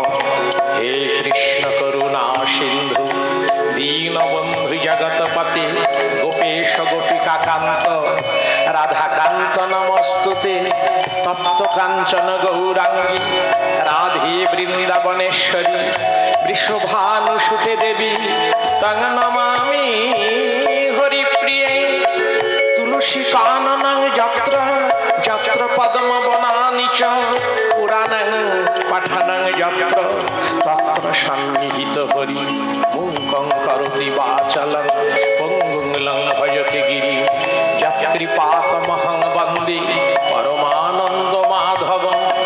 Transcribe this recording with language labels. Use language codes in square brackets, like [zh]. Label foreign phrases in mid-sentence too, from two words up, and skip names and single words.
[sa] হে কৃষ্ণ করুণা সিন্ধু দীনবন্ধু জগৎপতে গোপেশ গোপিকাকান্ত রাধাকান্ত নমস্তুতে তপ্তকাঞ্চন গৌরাঙ্গী রাধে বৃন্দাবনেশ্বরী বৃষভানুসুতে দেবী তং নমামি হরিপ্রিয়ে। তুলসী কাননং যত্র যত্র পদ্মবনানি চ পুরাণং পঠনং যত্র তত্র সন্নিহিত হরি মুকং করোতি বাচলং পঙ্গুং লঙ্ঘয়তে গিরিং যৎকৃপাতমহং বন্দে পরমানন্দ মাধবং।